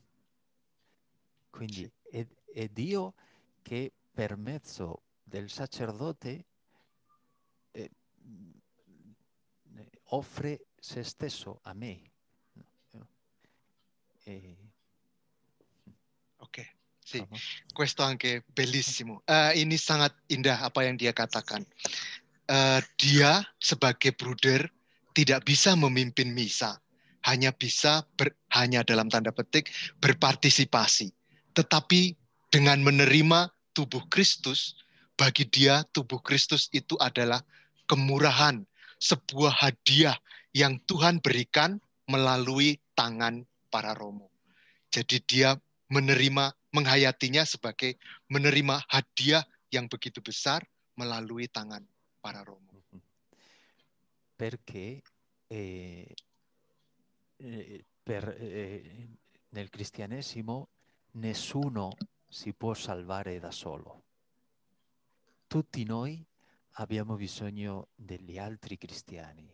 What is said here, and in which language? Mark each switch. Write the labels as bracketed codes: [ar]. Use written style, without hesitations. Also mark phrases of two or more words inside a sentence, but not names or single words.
[it] Quindi è Dio che per mezzo del sacerdote offre se stesso a me. Oke, sì, questo anche bellissimo. [id] Ini sangat indah apa yang dia katakan. Dia sebagai bruder tidak bisa memimpin misa, hanya bisa hanya dalam tanda petik berpartisipasi. Tetapi dengan menerima tubuh Kristus, bagi dia tubuh Kristus itu adalah kemurahan, sebuah hadiah yang Tuhan berikan melalui tangan para romo. Jadi dia menerima, menghayatinya sebagai menerima hadiah yang begitu besar melalui tangan para romo. [it] Perché nel cristianesimo nessuno si può salvare da solo. Tutti noi abbiamo bisogno degli altri cristiani.